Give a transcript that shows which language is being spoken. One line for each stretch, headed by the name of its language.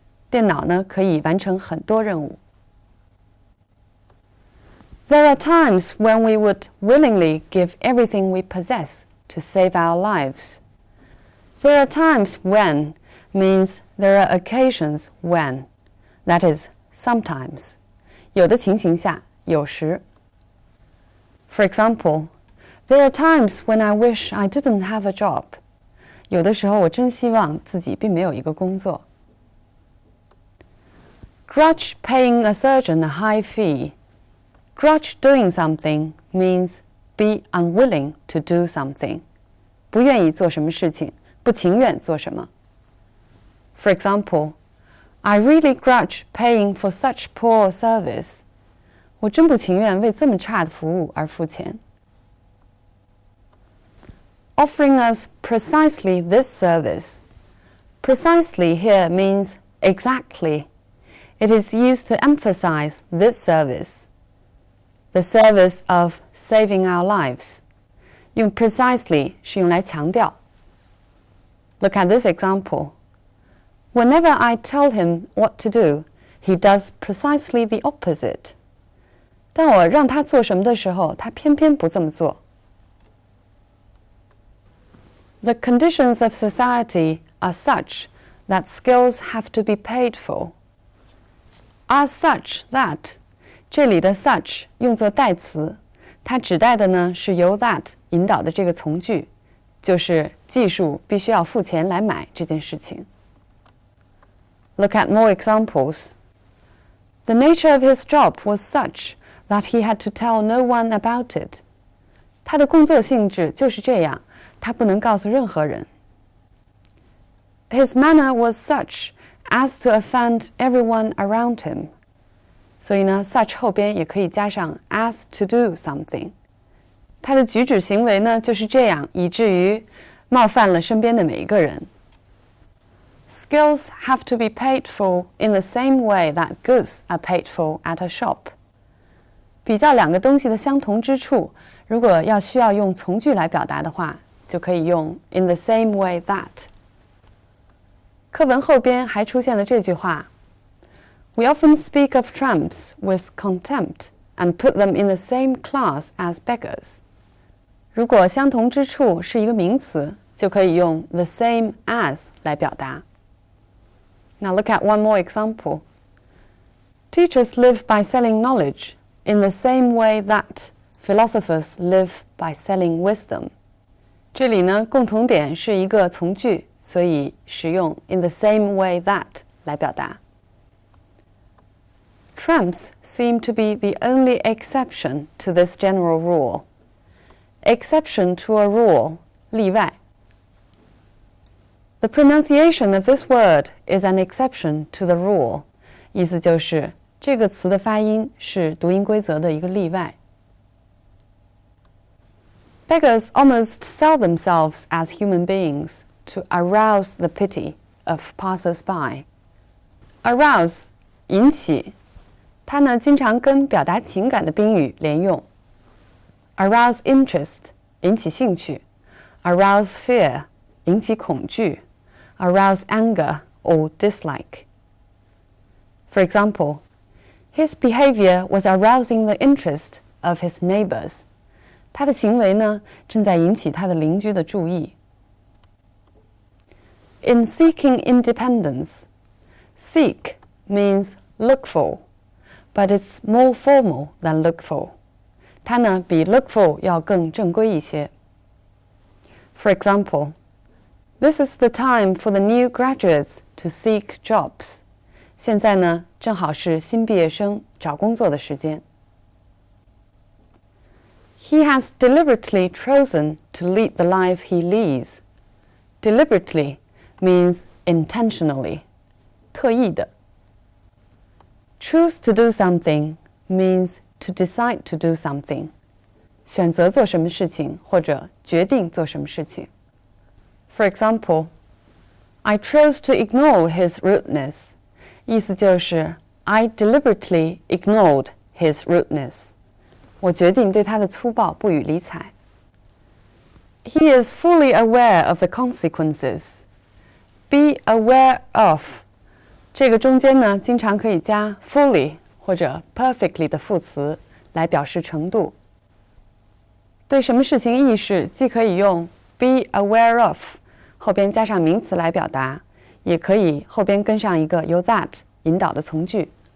Chinese: 电脑呢可以完成很多任务。
English: There are times when we would willingly give everything we possess to save our lives. There are times when means there are occasions when. That is, sometimes.
Chinese: 有的情形下，有时。
English: For example, there are times when I wish I didn't have a job.
Chinese: 有的时候我真希望自己并没有一个工作。
English: Grudge paying a surgeon a high fee. Grudge doing something means be unwilling to do something.
Chinese: 不愿意做什么事情，不情愿做什么。
English: For example, I really grudge paying for such poor service.
Chinese: 我真不情愿为这么差的服务而付钱。
English: Offering us precisely this service. Precisely here means exactly. It is used to emphasize this service, the service of saving our lives.
Chinese: 用 precisely 是用来强调。
English: Look at this example. Whenever I tell him what to do, he does precisely the opposite.
Chinese: 当我让他做什么的时候，他偏偏不这么做。
English: The conditions of society are such that skills have to be paid for.
Chinese: Are such that 这里的 such 用作代词，它指代的呢是由 that 引导的这个从句，就是技术必须要付钱来买这件事情。
English: Look at more examples. The nature of his job was such that he had to tell no one about it.
Chinese: 他的工作性质就是这样，他不能告诉任何人。
English: His manner was such as to offend everyone around him.
Chinese: 所以呢 such 后边也可以加上 as to do something. 他的举止行为呢就是这样，以至于冒犯了身边的每一个人。
English: Skills have to be paid for in the same way that goods are paid for at a shop.
Chinese: 比较两个东西的相同之处，如果需要用从句来表达的话，就可以用 in the same way that. 课文后边还出现了这句话
English: We often speak of tramps with contempt and put them in the same class as beggars.
Chinese: 如果相同之处是一个名词，就可以用 the same as 来表达。
English: Now look at one more example. Teachers live by selling knowledge in the same way that philosophers live by selling wisdom.
Chinese: 这里呢，共同点是一个从句所以使用 in the same way that 来表达。
English: Tramps seem to be the only exception to this general rule. Exception to a rule, 例外。 The pronunciation of this word is an exception to the rule.
Chinese: 意思就是这个词的发音是读音规则的一个例外。
English: Beggars almost sell themselves as human beings to arouse the pity of passers-by.
Chinese: Arouse 引起，它呢经常跟表达情感的宾语连用。 Arouse interest 引起兴趣。 Arouse fear 引起恐惧。
English: Arouse anger or dislike. For example, his behavior was arousing the interest of his neighbors.
Chinese: 他的行为呢正在引起他的邻居的注意。
English: In seeking independence, seek means look for, but it's more formal than look for.
Chinese: 它呢比 look for 要更正规一些。
English: For example, this is the time for the new graduates to seek jobs.
Chinese: 现在呢正好是新毕业生找工作的时间。
English: He has deliberately chosen to lead the life he leads. Deliberately means intentionally, 特意的。 Choose to do something means to decide to do something.
Chinese: 选择做什么事情或者决定做什么事情。
English: For example, I chose to ignore his rudeness.
Chinese: 意思就是
English: I deliberately ignored his rudeness.
Chinese: 我决定对他的粗暴不予理睬。
English: He is fully aware of the consequences.
Chinese: Be aware of 这个中间呢，经常可以加 fully 或者 perfectly 的副词来表示程度。对什么事情意识，既可以用 be aware of 后边加上名词来表达，也可以后边跟上一个由 that 引导的从句。